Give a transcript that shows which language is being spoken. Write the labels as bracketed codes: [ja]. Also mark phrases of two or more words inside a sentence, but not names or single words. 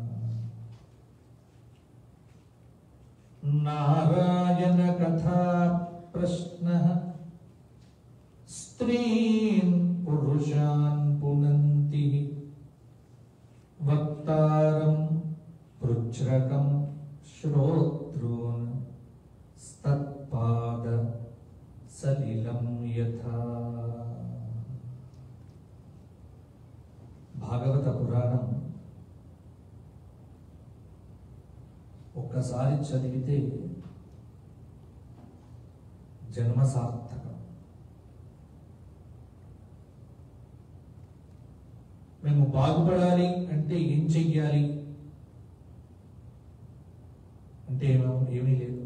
[sa] नारायण कथा प्रश्नः स्त्रीन् पुरुषान् पुनन्ति वक्तारं पृच्छ्रकं श्रोतॄन् स्तत्पाद सलिलं यथा। [te] భాగవత పురాణం ఒక్కసారి చదివితే జన్మ సార్థకం. మేము బాగుపడాలి అంటే ఏం చెయ్యాలి అంటే ఏమీ లేదు.